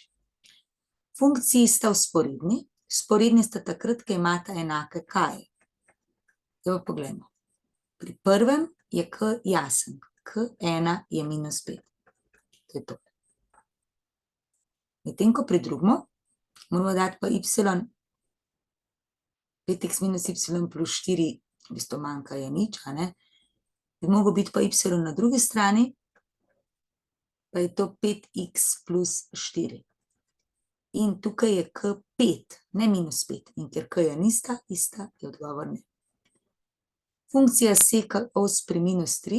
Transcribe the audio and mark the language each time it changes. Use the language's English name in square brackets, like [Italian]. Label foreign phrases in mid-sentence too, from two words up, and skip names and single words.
[Slovenian] Funkciji sta vzporedni. Vzporedni sta takrat, ko imata enake k-je. Zdaj pa poglejmo. Pri prvem je k jasen. K1 je minus 5. To je to. Medtem ko pri drugem moramo dati pa y, 5x minus y plus 4, v bistvu manjka je nič, a ne? Bi mogel biti pa y na drugi strani, pa je to 5x plus 4. In tukaj je k 5, ne minus 5. In ker k je ista, je odgovor ne. Funkcija seka os pri minus 3.